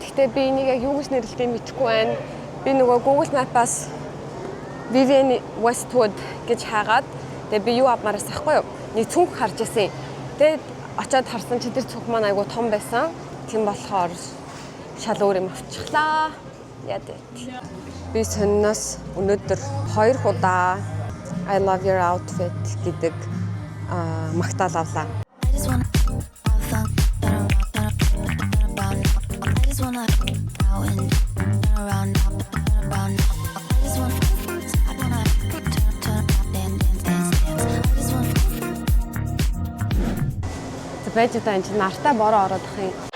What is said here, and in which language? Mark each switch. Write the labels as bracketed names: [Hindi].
[Mongolian] Гэхдээ би энийг яг юу гэж нэрлэдэг мэдэхгүй байна. Би нөгөө Google Map-аас Vivienne Westwood гэж хаагаад тэгээ би юу авмаар асахгүй юу? Нэг цүнх харж ирсэн. Тэгээд очиод харсан чи тэр цүнх маань айгу том байсан. Тийм болохоор шал өөр юм авчихлаа. Яа дээ. Би сонноос өнөөдөр 2 удаа [English] I love your outfit [Mongolian] гэдэг магтаал авлаа. [English] I just wanna have fun, turn around. I just wanna out and turn around. I just wanna turn around, dance. I just wanna. [Mongolian] За байж удаа энэ чинь нартай бороо ороод ах юм.